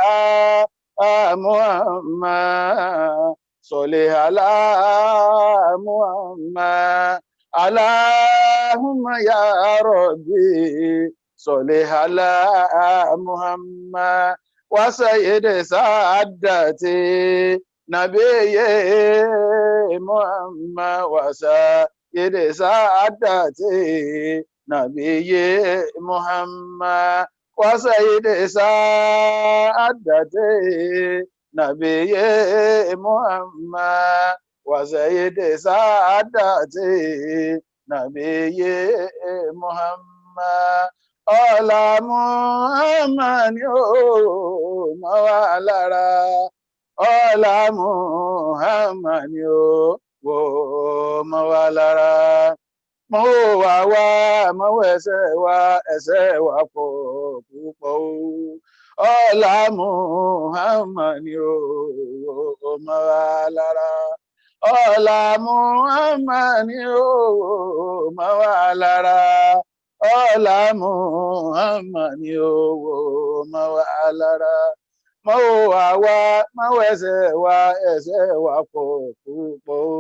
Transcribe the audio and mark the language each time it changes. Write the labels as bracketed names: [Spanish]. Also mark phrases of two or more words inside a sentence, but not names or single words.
[Arabic] محمد صل على محمد اللهم يا ربي صل على محمد وسيد سادتي نبي محمد وسيد سادتي نبي محمد وسيد سعادتي نبي محمد وسيد سعادتي نبي محمد [Yoruba] ọlá Muhammad yóò mọ́ wa lára ọlá Muhammad yóò mọ́ wa lára mọ́ wà wá mọ́ ẹsẹ̀ wa pọ̀ púpọ̀ ọlá Muhammad yóò mọ́ wa lára ọlá Muhammad yóò mọ́ wa lára ọlá Muhammad yóò mọ́ wa lára mọ́ wà wá mọ́ ẹsẹ̀ wa pọ̀ púpọ̀